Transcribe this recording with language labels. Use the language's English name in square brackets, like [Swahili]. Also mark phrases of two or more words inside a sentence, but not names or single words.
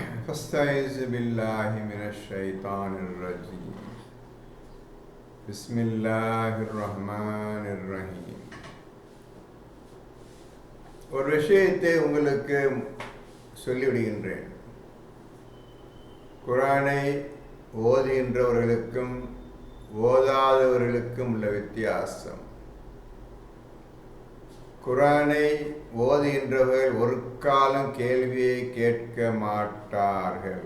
[Arabic] فاستعذ بالله من الشيطان الرجيم بسم الله الرحمن الرحيم. [Tamil] ஒரு விஷயத்தை உங்களுக்கு சொல்லிவிடுகின்றேன். குர்ஆனை ஓதுகின்றவர்களுக்கும் ஓதாதவர்களுக்கும் உள்ள வித்தியாசம். குர்ஆனை ஓதுகின்றவர்கள் ஒரு காலம் கேள்வியை கேட்க மாட்டார்கள்.